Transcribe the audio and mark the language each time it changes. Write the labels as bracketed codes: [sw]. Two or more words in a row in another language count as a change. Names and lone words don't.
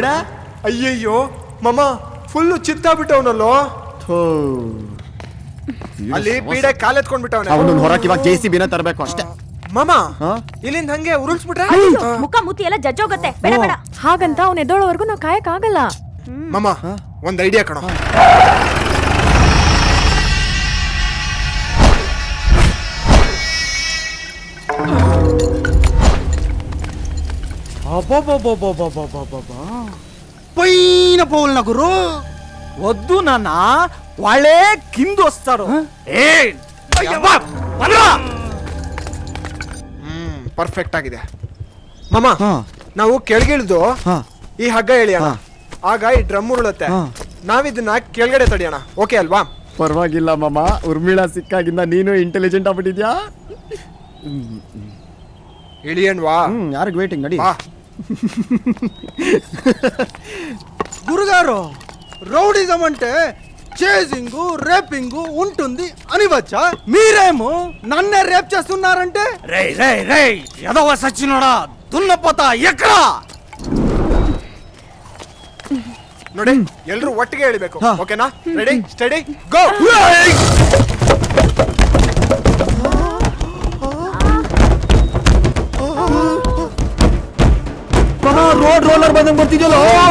[kn] ಅಯ್ಯಯ್ಯೋ ಮಾಮ ಫುಲ್ಲು ಚಿತ್ತಾಬಿಟ್ಟವನಲ್ಲೋ. ಅಲ್ಲಿ ಪೀಡೆ ಕಾಲೆತ್ಕೊಂಡ್ಬಿಟ್ಟವನೆ. ಅವನನ್ನ ಹೊರಕ್ಕೆ ಇವಾಗ JCB ತರಬೇಕು ಅಷ್ಟೇ. ಮಾಮ ಇಲ್ಲಿಂದ ಹಂಗೆ ಉರುಳಿಸ್ಬಿಟ್ರೆ ಮುಖ ಮುತ್ತಿ ಎಲ್ಲ ಜಜ್ಜೋಗತ್ತೆ. ಬೇಡ ಬೇಡ, ಹಾಗಂತ ಅವ್ನ ಎದ್ದೋಳವರೆಗೂ ನಾವು ಕಾಯಕ್ ಆಗಲ್ಲ. ಮಾಮ ಒಂದ್ ಐಡಿಯಾ ಕಣೋ. [te] పైన పోల్న గురు వద్దు నాన్న, వాళ్ళే కింద వస్తారు. [kn] ಪರ್ಫೆಕ್ಟ್ ಆಗಿದೆ ಮಾಮ. ನಾವು ಕೆಳಗಿಳಿದು ಈ ಹಗ್ಗ ಎಳಿಯೋಣ, ಆಗ ಈ ಡ್ರಮ್ ಉರುಳುತ್ತೆ. ನಾವಿದನ್ನ ಕೆಳಗಡೆ ತಡಿಯೋಣ. ಓಕೆ ಅಲ್ವಾ? ಪರವಾಗಿಲ್ಲ ಮಾಮ, ಉರ್ಮಿಳಾ ಸಿಕ್ಕಾಗಿಂದ ನೀನು ಇಂಟೆಲಿಜೆಂಟ್ ಆಗ್ಬಿಟ್ಟಿದ್ಯಾ. ಇಳಿಯಣ್ವಾ? ಯಾರಿಗೆ ವೇಟಿಂಗ್ ನಡಿ. [te] గురుగారు రౌడిజం అంటే చేజింగు రేపింగు ఉంటుంది అని వచ్చా, మీరేమో నన్నే రేప్ చేస్తున్నారంటే. రే రే రే ఎదవ సచ్చినోడా దున్నపోతా ఎక్కడ [kn] ನೋಡಿ, ಎಲ್ರು ಒಟ್ಟಿಗೆ ಎಳಿಬೇಕು. ಓಕೆನಾ? [en] ready steady go. [kn] ರೋಡ್ ರೋಲರ್ ಬಂದಂಗ್ ಬರ್ತಿದ್ಯಲ್ಲೋ.